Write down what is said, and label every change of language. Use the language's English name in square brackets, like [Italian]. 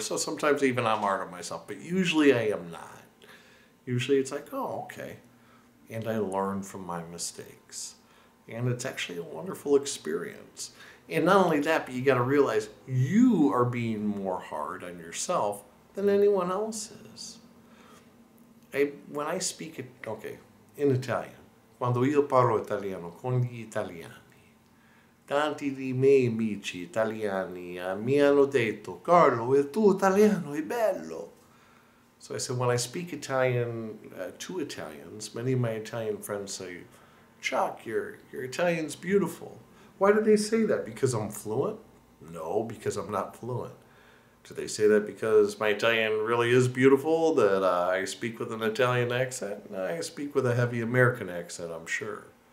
[English] So sometimes even I'm hard on myself, but usually I am not. Usually it's like, oh, okay. And I learn from my mistakes. And it's actually a wonderful experience. And not only that, but you got to realize you are being more hard on yourself than anyone else is. When I speak it, in Italian, [Italian] quando io parlo italiano con gli italiani, tanti di miei amici italiani mi hanno detto, Carlo, il tuo italiano è bello. [English] So I said, when I speak Italian to Italians, many of my Italian friends say, Chuck, your Italian's beautiful. Why do they say that? Because I'm fluent? No, because I'm not fluent. Do they say that because my Italian really is beautiful, that I speak with an Italian accent? No, I speak with a heavy American accent, I'm sure.